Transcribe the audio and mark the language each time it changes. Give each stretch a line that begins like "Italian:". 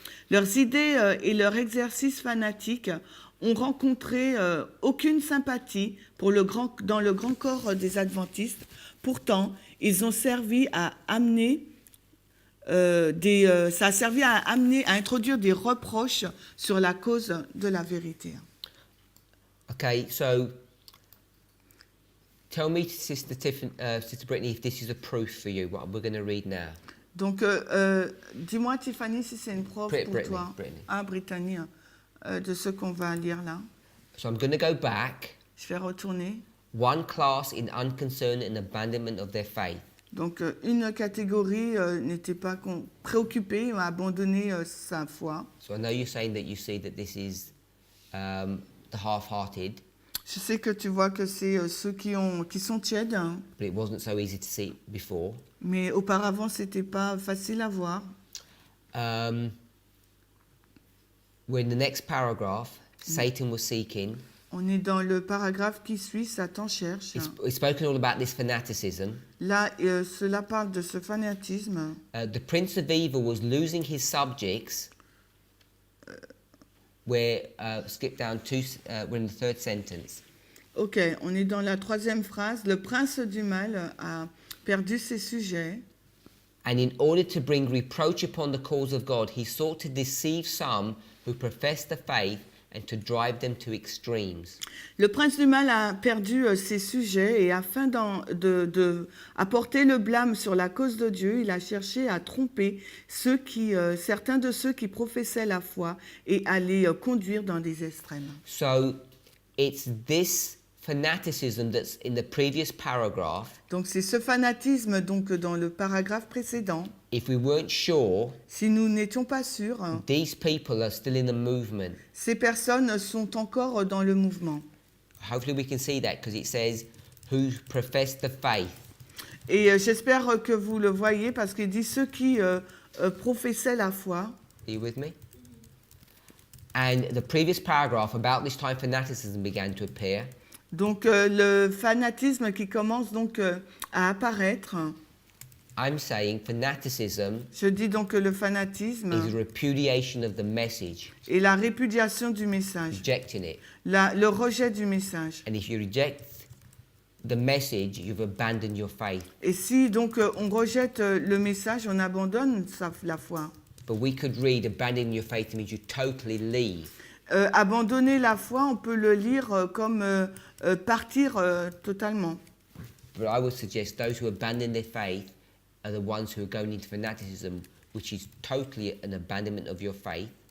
French: Leurs idées et leur exercice fanatique ont rencontré aucune sympathie dans le grand corps des adventistes. Pourtant, ils ont servi à amener ça a servi à introduire des reproches sur la cause de la vérité.
English: Okay, so tell me, Sister Brittany, if this is a proof for you, what we're going to read now.
French: Donc, dis-moi, Tiffany, si c'est une preuve pour Brittany, toi, Brittany, de ce qu'on va lire là.
English: So I'm going to go back.
French: Je vais retourner.
English: One class in unconcern and abandonment of their faith.
French: Donc, une catégorie n'était pas préoccupée, a abandonné sa foi.
English: So I know you're saying that you see that this is the half-hearted.
French: Je sais que tu vois que c'est ceux qui sont tièdes. Hein.
English: But it wasn't so easy to see before.
French: Mais auparavant, c'était pas facile à voir.
English: We're in the next paragraph. Satan was seeking.
French: On est dans le paragraphe qui suit, Satan cherche.
English: It's spoken all about this fanaticism.
French: Là, cela parle de ce fanatisme.
English: The prince of evil was losing his subjects. Skip down to, we're in the third sentence.
French: Ok, on est dans la troisième phrase. Le prince du mal a perdu ses sujets.
English: And in order to bring reproach upon the cause of God, he sought to deceive some who professed the faith and to drive them to extremes.
French: Le prince du mal a perdu ses sujets et afin d'apporter le blâme sur la cause de Dieu, il a cherché à tromper certains de ceux qui professaient la foi et à les conduire dans des extrêmes.
English: So it's this fanaticism that's in the previous paragraph.
French: Donc c'est ce fanatisme donc dans le paragraphe précédent.
English: If we weren't sure,
French: si nous n'étions pas sûrs,
English: these people are still in the movement.
French: Ces personnes sont encore dans le mouvement.
English: Hopefully we can see that because it says who profess the faith.
French: Et j'espère que vous le voyez parce qu'il dit ceux qui professaient la foi.
English: Are you with me? And the previous paragraph about this time fanaticism began to appear.
French: Donc le fanatisme qui commence donc à apparaître.
English: I'm saying fanaticism.
French: Je dis donc que le fanatisme
English: is a repudiation of the message.
French: Et la répudiation du message.
English: Rejecting it.
French: Le rejet du message.
English: And if you reject the message, you've abandoned your faith.
French: Et si donc on rejette le message, on abandonne la foi.
English: But we could read abandoning your faith means you totally leave.
French: Abandonner la foi, on peut le lire comme partir totalement.
English: But I would suggest those who abandon their faith are the ones who are going into fanaticism, which is totally an abandonment of your faith.